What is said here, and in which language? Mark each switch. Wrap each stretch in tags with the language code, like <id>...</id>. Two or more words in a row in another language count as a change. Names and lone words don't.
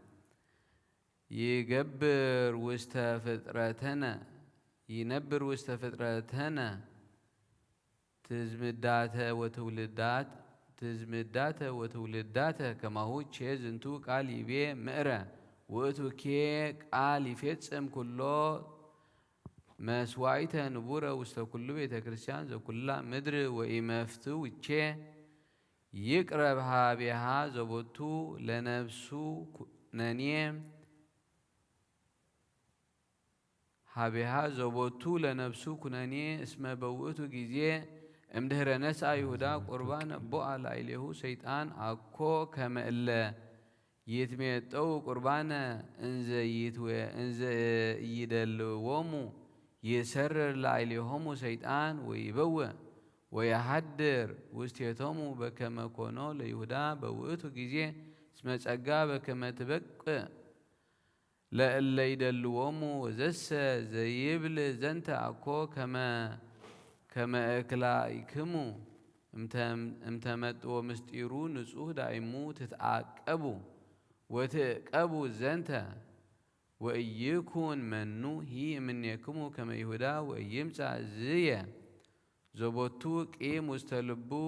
<gez>ይነብር ውስተ ፍጥረተነ ትዝምዳተ ወትውልዳተ ከማሁ ቼ ዝንቱ ቃል ይቤ ምዕረ ውእቱ ኬ ቃል ይፌጽም ኩሎ መስዋዕተ ንቡረ ውስተ ኩሉ ቤተ ክርስቲያን ዘኩላ ምድር ወኢመፍትው ቼ ይቅረብ ሀቤሃ ዘቦቱ ለነፍሱ ኩነኔ ሀቤሃ ዘቦቱ ለነፍሱ ኩነኔ እስመ በውእቱ ጊዜ እምድኅረ ነስአ ይሁዳ ቁርባነ ቦአ ላዕሌሁ ሰይጣን አኮ ከመ እለ ይትሜጠው ቁርባነ እንዘ ይደልዎሙ ይሰርር ላዕሌሆሙ ሰይጣን ወይበውእ ወየሐድር ውስቴቶሙ በከመ ኮኖ ለይሁዳ በውእቱ ጊዜ እስመ ጸጋ በከመ ትበቅዕ ለእለ ይደልዎሙ ወዘሰ ዘይብል ዘንተ አኮ ከመ እክላይክሙ እምተመጥዎ ምስጢሩ ንጹሕ ዳይሙ ትትዓቀቡ ወትዕቀቡ ዘንተ ወኢይኩን መኑ ሂ እምኔክሙ ከመ ይሁዳ ወኢይምጻእ ዝየ ዘቦቱ ቂም ውስተ ልቡ</gez>